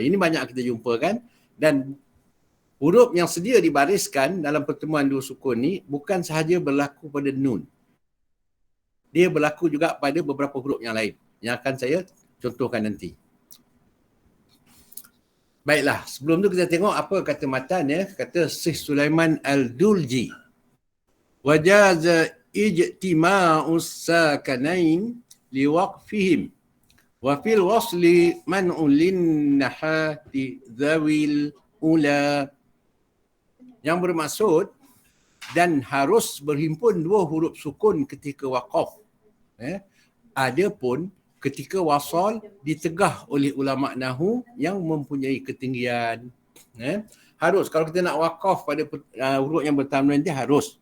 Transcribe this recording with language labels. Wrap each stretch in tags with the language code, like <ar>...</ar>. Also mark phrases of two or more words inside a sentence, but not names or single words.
<ms>Ini banyak kita jumpa, kan, dan huruf yang sedia dibariskan dalam pertemuan dua sukun ni bukan sahaja berlaku pada nun. Dia berlaku juga pada beberapa huruf yang lain yang akan saya contohkan nanti. Baiklah, sebelum tu kita tengok apa kata matan ya. Kata Syekh Sulaiman Al-Dulji.</ms> <ar>وجاز اجتماع الساكنين لوقفهم. و في الوصل منع للنحاة ذوي العلا.</ar> <ms>Yang bermaksud dan harus berhimpun dua huruf sukun ketika waqaf. Adapun ketika wasal ditegah oleh ulama nahu yang mempunyai ketinggian. Harus kalau kita nak wakaf pada huruf yang bertambahan dia harus.</ms>